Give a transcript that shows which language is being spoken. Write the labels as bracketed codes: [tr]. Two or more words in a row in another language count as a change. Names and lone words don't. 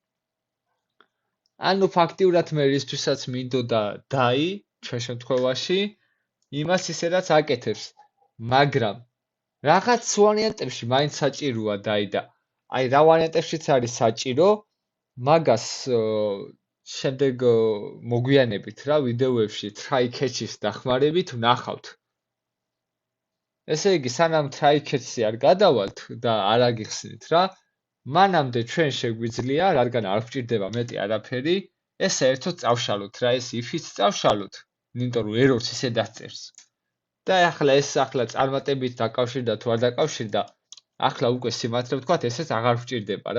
[ka] ანუ ფაქტიურად მე რისთვისაც მინდოდა დაი ჩვენ შემთხვევაში იმას ისედაც აკეთებს, მაგრამ რაღაც ვარიანტებში მაინც საჭიროა დაი და აი რა ვარიანტებშიც არის საჭირო, მაგას შემდეგ მოგვიანებით რა ვიდეოებში [en] try catch- [ka] ის დახმარებით ვნახავთ. ესე იგი, სანამ [en] try catch- [ka] ი არ გადავალთ და არ აგიხსნით რა, მანამდე ჩვენ შეგვიძლია, რადგან არ გვჭირდება მეტი არაფერი, ეს საერთოდ წავშალოთ რა, ეს if-იც წავშალოთ, იმიტომ რომ errors ისედაც წერს. და ახლა ეს წარმატებით დაკავშირდა თუ არ დაკავშირდა, ახლა უკვე სიმართლე ვთქვათ, ესეც აღარ გვჭირდება რა.